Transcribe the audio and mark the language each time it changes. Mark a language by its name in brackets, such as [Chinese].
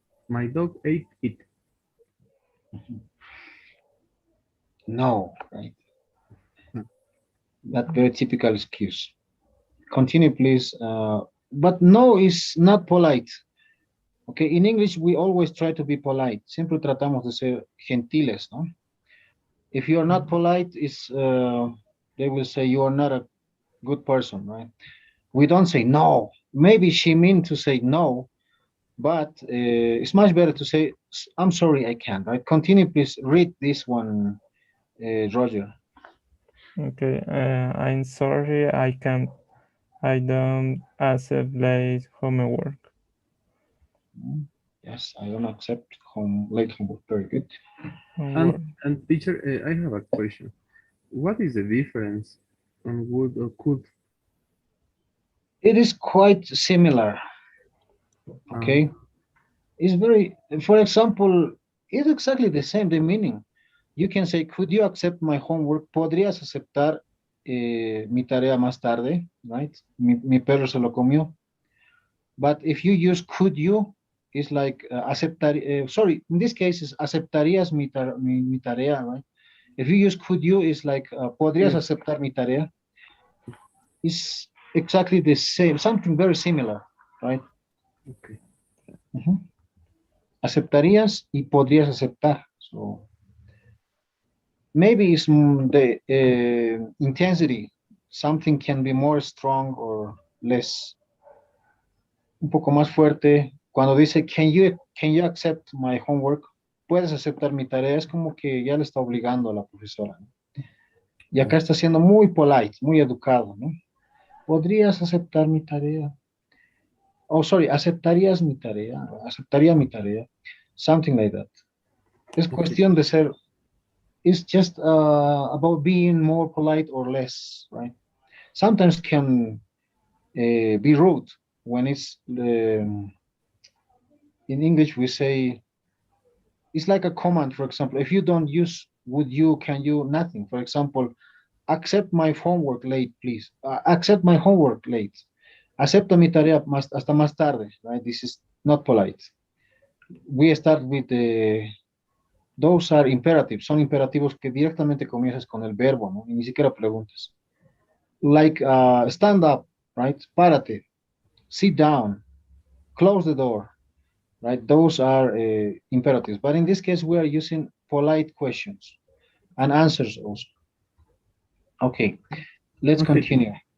[English] My dog ate it. No, right? That very typical excuse. Continue, please. But no is not polite. Okay, in English, we always try to be polite. [Spanish] Siempre tratamos de ser gentiles, ¿no? [English] If you are not polite, they will say you are not a good person, right? We don't say no. Maybe she meant to say no, but it's much better to say, I'm sorry, I can't, right? Continue, please. Read this one, Roger. Okay, I'm sorry, I can't. I don't accept late homework. Yes, I don't accept late homework. Very good. And teacher, I have a question. What is the difference on would or could? It is quite similar. Okay. It's very, for example, it's exactly the same, the meaning. You can say, could you accept my homework? [Spanish] ¿Podrías aceptar mi tarea más tarde? [English] Right? [Spanish] Mi perro se lo comió. [English] But if you use could you, it's like aceptar, sorry, in this case, is [Spanish] aceptarías mi tarea, [English] right? If you use could you, it's like [Spanish] podrías aceptar mi tarea. [English] It's exactly the same, something very similar, right? Okay. [Spanish] Aceptarías y podrías aceptar. [English] So maybe it's the intensity. Something can be more strong or less. [Spanish] Un poco más fuerte. Cuando dice, [English] can you accept my homework? [Spanish] Puedes aceptar mi tarea. Es como que ya le está obligando a la profesora, ¿no? Y acá está siendo muy polite, muy educado, ¿no? ¿Podrías aceptar mi tarea? [English] Oh, sorry, [Spanish] ¿aceptarías mi tarea? ¿Aceptaría mi tarea? [English] Something like that. [Spanish] Es cuestión de ser, [English] it's just about being more polite or less, right? Sometimes can be rude when it's in English we say it's like a command. For example, if you don't use would you, can you, nothing. For example, accept my homework late, please. Accept my homework late. [Spanish] Acepta mi tarea hasta más tarde, [English] right? This is not polite. We start with the, those are imperatives, [Spanish] son imperativos que directamente comienzas con el verbo, ¿no? Y ni siquiera preguntas. [English] Like stand up, right? [Spanish] Párate, [English] sit down, close the door, right? Those are imperatives. But in this case, we are using polite questions and answers also. Okay, let's continue.